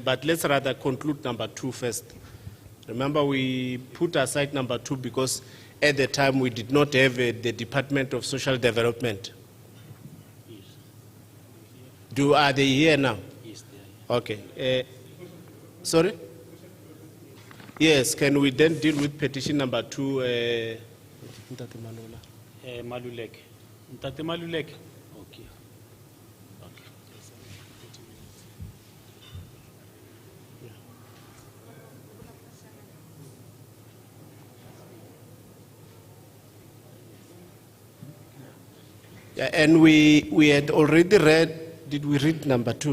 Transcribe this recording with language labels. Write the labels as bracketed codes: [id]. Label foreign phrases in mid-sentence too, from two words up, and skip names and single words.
[en] But let's rather conclude number 2 first. Remember, we put aside number 2 because at the time we did not have the Department of Social Development. Yes. Are they here now? Yes, they are here. Okay. Sorry? Yes, can we then deal with petition number 2? Maluleke. Ntate Maluleke. Okay. Yeah, and we had already read, did we read number 2?